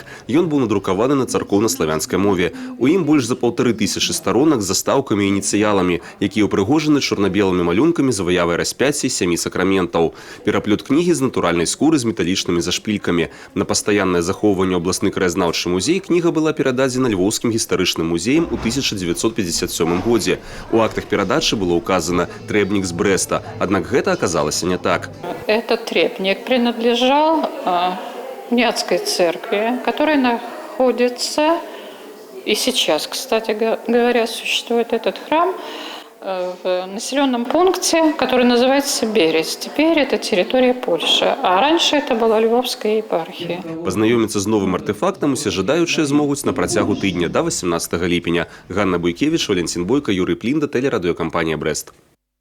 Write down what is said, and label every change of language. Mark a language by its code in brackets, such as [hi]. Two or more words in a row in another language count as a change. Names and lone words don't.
[be] Ён быў надрукаваны на царкоўна-славянскай мове. У ім больш за 1500 старонак з застаўкамі і ініцыяламі, якія ўпрыгожаны чорна-белымі малюнкамі з выявай распяцця сямі сакраментаў. Пераплёт кнігі з натуральнай скуры з металічнымі зашпількамі. На пастаяннае захоўванне ў абласны краязнаўчы музей кніга была перададзена Львоўскім гістарычным музеем у 1957 годзе. У актах перадачы [ru] было указано [be] «Трэбнік з Брэста», аднак гэта аказалася не так. [ru] Этот требник принадлежал Уняцкой церкви, которая находится, и сейчас, кстати говоря, существует этот храм, в населенном пункте, который называется Берест. Теперь это территория Польши, а раньше это была Львовская епархия. [be] Пазнаёміцца з новым артефактам усе жадаючыя змогуць на працягу тыдня да 18 ліпеня. Ганна Буйкевіч, Валентин Бойко, Юрий Плінда, тэлерадыёкампанія «Брэст».